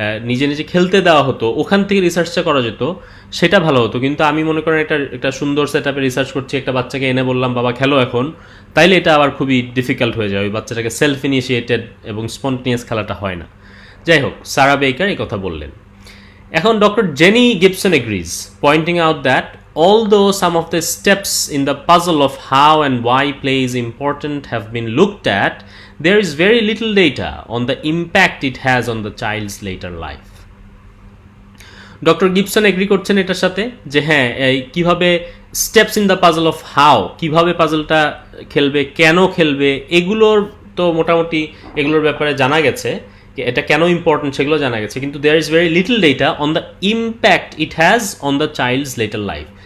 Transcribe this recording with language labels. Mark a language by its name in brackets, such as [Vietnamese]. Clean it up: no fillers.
[Bangla] নিজে নিজে খেলতে দেওয়া হতো, ওখান থেকে রিসার্চটা করা যেত, সেটা ভালো হতো। কিন্তু আমি মনে করেন একটা সুন্দর সেট আপে রিসার্চ করছি, একটা বাচ্চাকে এনে বললাম বাবা খেলো এখন, তাইলে এটা আবার খুবই ডিফিকাল্ট হয়ে যায়, ওই বাচ্চাটাকে সেলফ ইনিশিয়েটেড এবং স্পন্টেনিয়াস খেলাটা হয় না। যাই হোক, সারা বেকার এই কথা বললেন। [English] এখন doctor Jenny Gibson agrees, pointing out that although some of the steps in the puzzle of how and why play is important have been looked at, there is very little data on the impact it has on the child's later life. [Bangla] Doctor Gibson agri করছেন এটার সাথে যে হ্যাঁ, কিভাবে [English] steps in the puzzle of how, [Bangla] কিভাবে পাজলটা খেলবে, কেন খেলবে, এগুলোর তো মোটামুটি এগুলোর ব্যাপারে জানা গেছে, এটা কেন ইম্পর্টেন্ট সেগুলো জানা গেছে, কিন্তু [English] There is very little data on the impact it has on the child's later life.